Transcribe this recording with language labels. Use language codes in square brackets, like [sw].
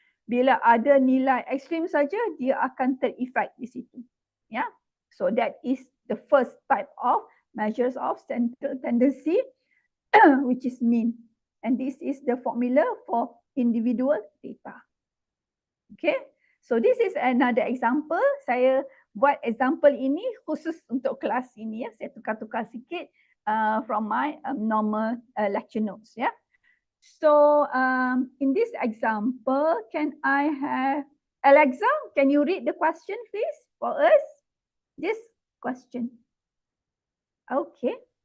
[ms] Bila ada nilai ekstrim saja, dia akan tereffect di situ. Yeah. [en] So that is the first type of measures of central tendency, which is mean. And this is the formula for individual data. Okay. So this is another example. [ms] Saya buat example ini khusus untuk kelas ini ya. Saya tukar-tukar sikit [en] from my normal lecture notes [ms] ya. [en] So in this example, can I have Alexa? Can you read the question, please, for us? This question. Okay.